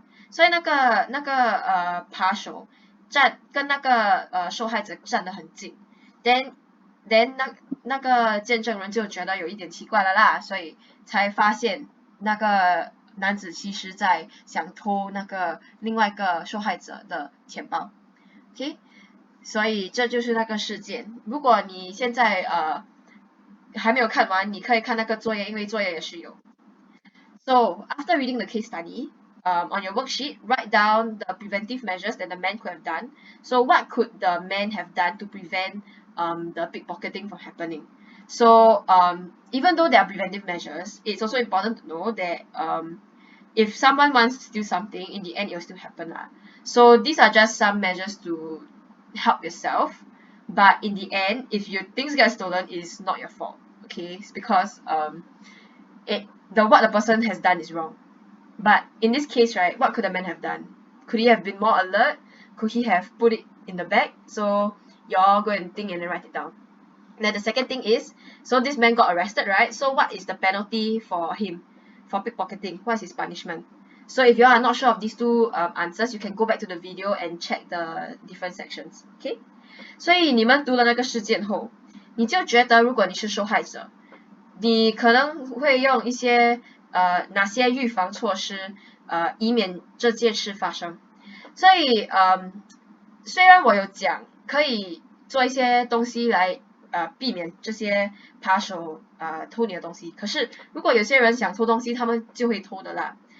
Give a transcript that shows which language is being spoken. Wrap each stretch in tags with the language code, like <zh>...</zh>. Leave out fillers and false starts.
<zh>所以那个扒手跟那个受害者站得很近 then 那个见证人就觉得有一点奇怪了啦，所以才发现那个男子其实在想偷那个另外一个受害者的钱包 ，OK， 所以这就是那个事件。如果你现在还没有看完，你可以看那个作业，因为作业也是有。</zh> <en>So after reading the case study, on your worksheet, write down the preventive measures that the man could have done. So what could the man have done to prevent the pickpocketing from happening? So even though there are preventive measures, it's also important to know that if someone wants to steal something, in the end it will still happen lah. So these are just some measures to help yourself, but in the end, if things get stolen, it's not your fault. Okay, it's because what the person has done is wrong. But in this case, right, what could the man have done? Could he have been more alert? Could he have put it in the bag? So y'all go and think and then write it down. Then the second thing is, so this man got arrested, right? So what is the penalty for him for pickpocketing? What is his punishment? So if you are not sure of these two answers, you can go back to the video and check the different sections. Okay?</en> <zh>所以你们读了那个事件后，你就觉得如果你是受害者，你可能会用一些哪些预防措施以免这件事发生。所以虽然我有讲可以做一些东西来避免这些扒手偷你的东西，可是如果有些人想偷东西，他们就会偷的啦。</zh>